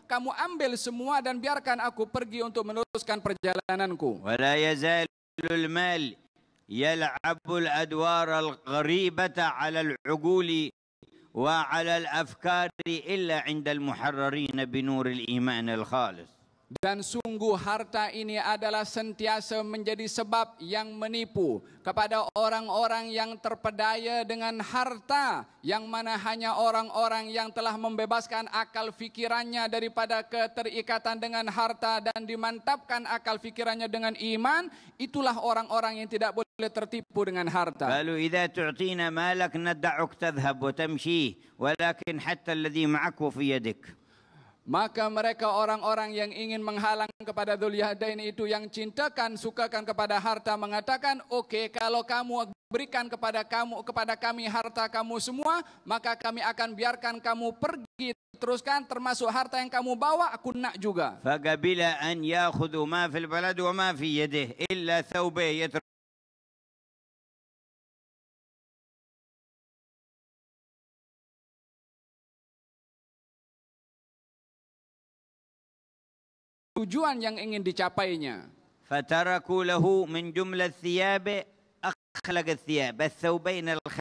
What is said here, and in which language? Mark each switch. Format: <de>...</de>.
<ms>Kamu ambil semua dan biarkan aku pergi untuk meneruskan perjalananku.</ms> <ar>ولا يزال المال يلعب الأدوار الغريبة على العقول وعلى الأفكار إلا عند المحررين بنور الإيمان الخالص.</ar> <ms>Dan sungguh harta ini adalah sentiasa menjadi sebab yang menipu kepada orang-orang yang terpedaya dengan harta, yang mana hanya orang-orang yang telah membebaskan akal fikirannya daripada keterikatan dengan harta dan dimantapkan akal fikirannya dengan iman, itulah orang-orang yang tidak boleh tertipu dengan harta.</ms> <ar>قالوا إذا تعطينا مالك ندعك تذهب وتمشي ولكن حتى الذي معك في يدك.</ar> <ms>Maka mereka orang-orang yang ingin menghalang kepada Dzulbijadain itu, yang cintakan, sukakan kepada harta, mengatakan, okey, kalau kamu berikan kepada kami harta kamu semua, maka kami akan biarkan kamu pergi, teruskan, termasuk harta yang kamu bawa, aku nak juga.</ms> <ar>فقبل أن يأخذوا ما في البلد وما في يده إلا ثوبه</ar> <ms>tujuan yang ingin dicapainya.</ms> <ar>فتركوا له من جملة الثياب أخلق الثياب الثوبين</ar>